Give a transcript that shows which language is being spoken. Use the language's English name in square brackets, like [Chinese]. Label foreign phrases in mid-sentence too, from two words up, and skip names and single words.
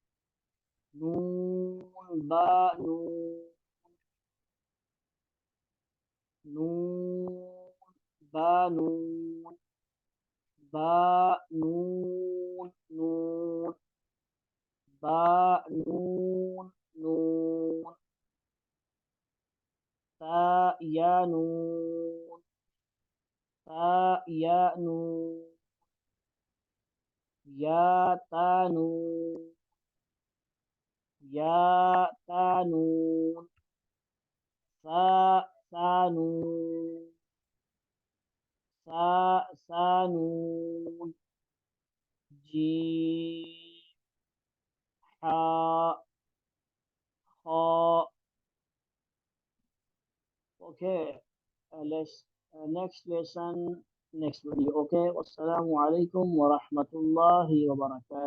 [Arabic] نون با نون نون با نون با نون نون با نون نون تا يا نون تا يا نون يا تا نون يا تا نون سا سا نون سا سا نون جيم حاء خاء [English] okay let's next lesson next video okay [Arabic] والسلام عليكم ورحمة الله وبركاته